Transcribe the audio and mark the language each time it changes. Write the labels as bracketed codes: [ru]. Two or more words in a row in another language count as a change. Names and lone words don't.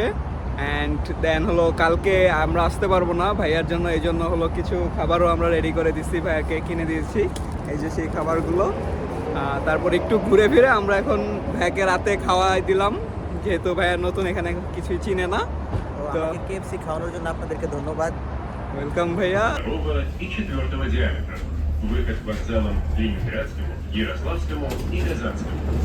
[en] and then [bn] হলো কালকে আমরা আসতে পারবো না ভাইয়ার জন্য, এই জন্য হলো কিছু খাবারও আমরা রেডি করে দিচ্ছি, ভাইয়াকে কিনে দিয়েছি, এই যে সেই খাবারগুলো। তারপর একটু ঘুরে ফিরে আমরা এখন ভাইয়াকে রাতে খাওয়াই দিলাম, যেহেতু ভাইয়া নতুন, এখানে কিছুই চিনে না। তো কেএফসি খাওয়ানোর জন্য আপনাদেরকে ধন্যবাদ। ওয়েলকাম ভাইয়া। [ru] 4 диаметра. Выход к вокзалам Ленинградскому, Ярославскому и Казанскому.